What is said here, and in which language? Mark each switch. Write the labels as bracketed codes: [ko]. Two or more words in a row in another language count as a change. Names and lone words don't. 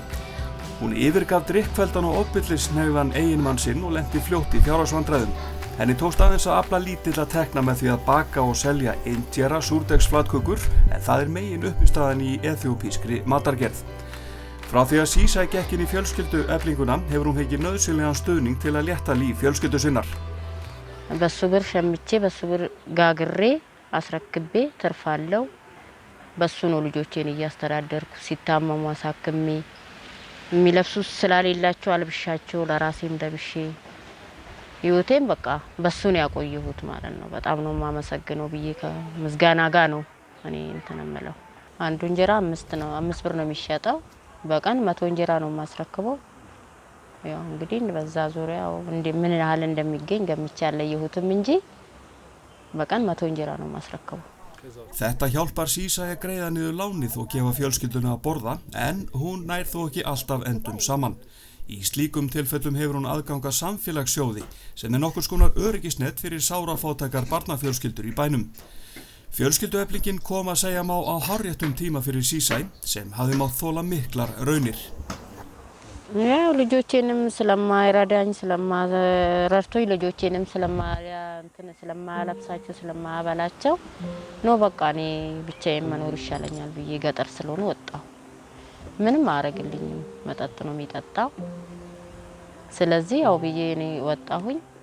[is] Hún yfirgaf drykkfelldan og ofbeldishneigðan eiginmann sinn og lenti fljótt í fjárhagsvandræðum. Henni tókst aðeins að afla lítilla tekna með því að baka og selja indjera súrdegsflatkökur en það megin uppistaðan í eþíópískri matargerð. Frá því að Sísæ gekk inn í fjölskyldueflinguna hefur hún fengið nauðsynlegan stuðning til að létta líf fjölskyldu sinnar. [am] በሱ ብር ሸምቼ በሱ ብር ጋግሬ አስረክቤ ተርፋለሁ። በሱ ነው ልጆቼን እያስተዳደርኩ ሲታመሙ አሳክሜ የሚለብሱት ስላሌላቸው አልብሻቸው ለራሴም ደብሼ ህይወቴን በቃ በሱ ነው ያቆየሁት ማለት ነው። በጣም ነው ማመሰግነው ብዬ ከምስጋና ጋር ነው እኔ እንትን እምለው። አንዱ እንጀራ 5 ብር ነው የሚሸጠው። በቀን 100 እንጀራ ነው ማስረክበው። ያው እንግዲህ በዛ ዙሪያው ምን ያህል እንደሚገኝ ገምቼ ያለየሁትም እንጂ በቀን 100 እንጀራ ነው ማስረክበው። [is] Þetta hjálpar Sísæ að greiða niður lánið og gefa fjölskylduna að borða en hún nær þó ekki alltaf endum saman. Í slíkum tilfellum hefur hún aðgang að samfélagssjóði sem nokkurs konar öryggisnet fyrir sárafátækar barnafjölskyldur í bænum. Fjölskyldueflingin kom að segja má á hárréttum tíma fyrir Sísæ sem hafði mátt þola miklar raunir. [am] ያው ልጆቼንም ስለማይረዳኝ ስለማረርቶኝ ልጆቼንም ስለማለብሳቸው ስለማበላቸው ነው በቃ እኔ ብቻዬን መኖር ይሻለኛል ብዬ ገጠር ስለሆነ ወጣሁ። ምንም አረግልኝም መጠጥ ነው የሚጠጣው። ስለዚህ ያው ብዬ እኔ ወጣሁኝ